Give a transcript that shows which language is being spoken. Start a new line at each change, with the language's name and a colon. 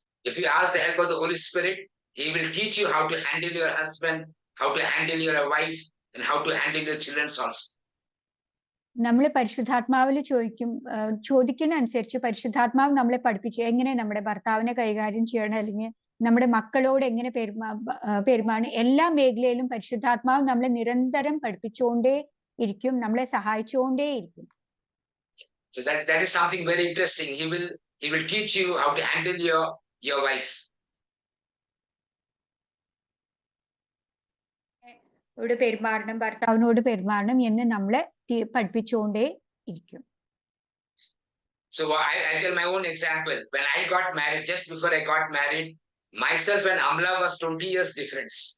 English: If you ask the help of the Holy Spirit, He will teach you how to handle your husband, how to handle your wife, and how to handle your children also.
Malayalam: നമ്മൾ പരിശുദ്ധാത്മാവിൽ ചോദിക്കുന്ന അനുസരിച്ച് പരിശുദ്ധാത്മാവ് നമ്മളെ പഠിപ്പിച്ചു എങ്ങനെ നമ്മുടെ ഭർത്താവിനെ കൈകാര്യം ചെയ്യണം, അല്ലെങ്കിൽ നമ്മുടെ മക്കളോട് എങ്ങനെ പെരുമാറണം. എല്ലാ മേഖലയിലും പരിശുദ്ധാത്മാവ് നമ്മളെ നിരന്തരം പഠിപ്പിച്ചുകൊണ്ടേ ഇരിക്കും, നമ്മളെ സഹായിച്ചുകൊണ്ടേ ഇരിക്കും.
English: So that is something very interesting. He will teach you how to handle your wife.
Malayalam: പെരുമാറണം, ഭർത്താവിനോട് പെരുമാറണം എന്ന് നമ്മളെ പഠിപ്പിച്ചുകൊണ്ടേ ഇരിക്കും.
English: So I tell my own example. When I got married, just before I got married, myself and Amla was 20 years difference.